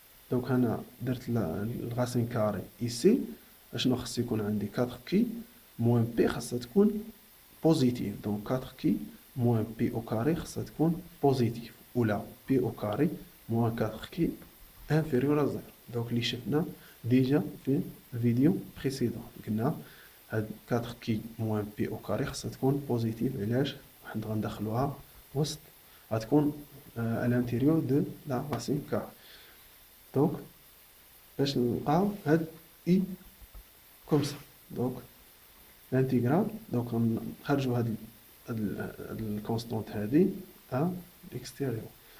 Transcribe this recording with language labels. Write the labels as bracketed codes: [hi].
[ar] Donc هنا درت الراسين كاري ici اشنو خص يكون عندي [fr] 4q moins p [ar] خاصها تكون بوزيتيف. دونك [fr] 4q moins p au carré [ar] خاصها تكون بوزيتيف ولا [fr] p au carré moins 4q inférieur à 0. [ar] دونك اللي شفنا ديجا في الفيديو بريسيدون قلنا هاد [fr] 4q moins p au carré [ar] خاصها تكون بوزيتيف. علاش؟ حنا غندخلوها وسط غتكون [fr] à l'intérieur de la racine carrée. Donc [ar] باش نلقاو هاد [fr] i comme ça. Donc l'intégrale, donc [ar] نخرجوا هاد الكونستانت هادي [fr] à l'extérieur.